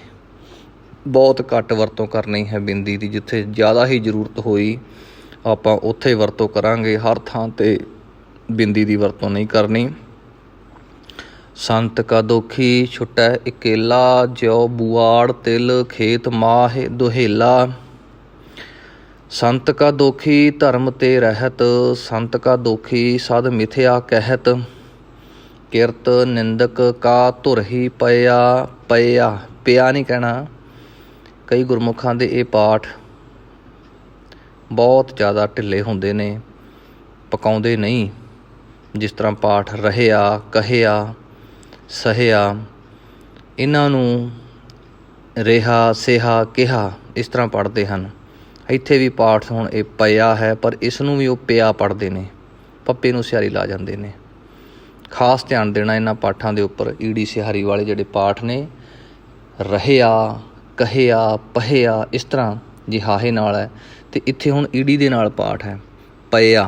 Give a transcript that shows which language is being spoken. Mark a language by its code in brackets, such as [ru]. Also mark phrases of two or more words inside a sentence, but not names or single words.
[pa] ਬਹੁਤ ਘੱਟ ਵਰਤੋਂ ਕਰਨੀ ਹੈ ਬਿੰਦੀ ਦੀ। ਜਿੱਥੇ ਜ਼ਿਆਦਾ ਹੀ ਜ਼ਰੂਰਤ ਹੋਈ ਆਪਾਂ ਉੱਥੇ ਵਰਤੋਂ ਕਰਾਂਗੇ, ਹਰ ਥਾਂ 'ਤੇ ਬਿੰਦੀ ਦੀ ਵਰਤੋਂ ਨਹੀਂ ਕਰਨੀ। ਸੰਤ ਕਾ ਦੋਖੀ ਛੁਟੈ ਇਕੇਲਾ, ਜਿਉ ਬੁਆੜ ਤਿਲ ਖੇਤ ਮਾਹ ਦੁਹੇਲਾ। ਸੰਤ ਕਾ ਦੋਖੀ ਧਰਮ ਤੇ ਰਹਤ, ਸੰਤ ਕਾ ਦੋਖੀ ਸਦ ਮਿਥਿਆ ਕਹਤ। ਕਿਰਤ ਨਿੰਦਕ ਕਾ ਧੁਰ ਹੀ ਪਇਆ ਪਇਆ। ਪਿਆ ਨਹੀਂ ਕਹਿਣਾ। ਕਈ ਗੁਰਮੁਖਾਂ ਦੇ ਯੇ ਪਾਠ ਬਹੁਤ ਜ਼ਿਆਦਾ ਢਿੱਲੇ ਹੁੰਦੇ ਨੇ, ਪਕਾਉਂਦੇ ਨਹੀਂ। ਜਿਸ ਤਰ੍ਹਾਂ ਪਾਠ ਰਹਿਆ ਕਹਿਆ ਸਹਿਆ, ਇਨ੍ਹਾਂ ਨੂੰ ਰੇਹਾ ਸੇਹਾ ਕਿਹਾ ਇਸ ਤਰ੍ਹਾਂ [hi] पढ़ते हैं। [pa] ਇੱਥੇ ਵੀ ਪਾਠ ਹੁਣ ਇਹ ਪਿਆ ਹੈ, ਪਰ ਇਸ ਨੂੰ ਵੀ ਉਹ ਪਿਆ ਪੜ੍ਹਦੇ ਨੇ, ਪੱਪੇ ਨੂੰ ਸਿਹਾਰੀ ਲਾ ਜਾਂਦੇ ਨੇ। ਖਾਸ ਧਿਆਨ ਦੇਣਾ ਇਹਨਾਂ ਪਾਠਾਂ ਦੇ ਉੱਪਰ। ਈੜੀ ਸਿਹਾਰੀ ਵਾਲੇ ਜਿਹੜੇ ਪਾਠ ਨੇ, ਰਹਿਆ ਕਹਿਆ ਪਹਿਆ ਇਸ ਤਰ੍ਹਾਂ ਜੇ ਹਾਹੇ ਨਾਲ ਹੈ, ਅਤੇ ਇੱਥੇ ਹੁਣ ਈੜੀ ਦੇ ਨਾਲ ਪਾਠ ਹੈ ਪਿਆ।